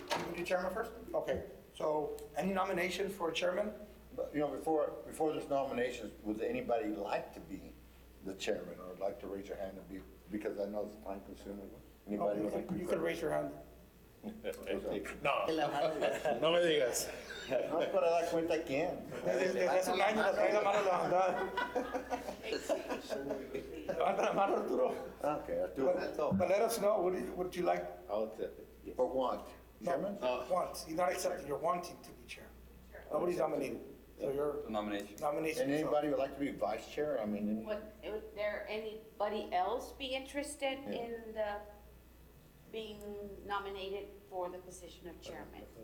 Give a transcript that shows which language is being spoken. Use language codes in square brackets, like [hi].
[en] We do chairman first? Okay, so any nomination for chairman? But, before this nominations, would anybody like to be the chairman or like to raise your hand and be, because I know it's time consuming. Anybody would like to be? You could raise your hand. [es] No me digas. No es para dar cuenta quién. Desde hace un año la trae la mano levantada. Levanta la mano, Arturo. [en] Okay, Arturo. But let us know, would you like? I'll accept it. For what? Chairman? Want, you're not accepting, you're wanting to be chair. Nobody's nominated, so you're The nomination. nomination. And anybody would like to be vice chair? I mean, Would there anybody else be interested in being nominated for the position of chairman?